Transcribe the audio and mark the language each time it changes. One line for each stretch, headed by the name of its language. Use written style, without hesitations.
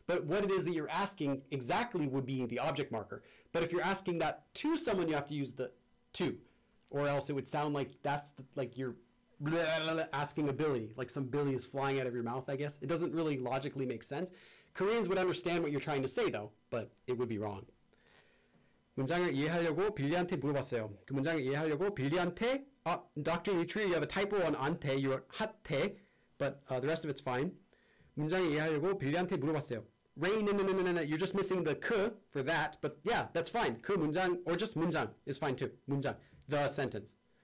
English: But what it is that you're asking exactly would be the object marker. But if you're asking that to someone, you have to use the to. Or else it would sound like that's like you're asking a billy, like some billy is flying out of your mouth, I guess. It doesn't really logically make sense. Koreans would understand what you're trying to say, though, but it would be wrong.
Korean: 문장을 이해하려고 빌리한테 물어봤어요. 그 문장을 이해하려고 빌리한테 Dr.
English: Nutri, you have a typo on ante, you wrote hatte, but the rest of it's fine.
Korean: 문장을 이해하려고 빌리한테 물어봤어요.
English: Rain, no, you're just missing the 그 for that, but yeah, that's fine. 그 문장, or just 문장 is fine too. 문장, the sentence.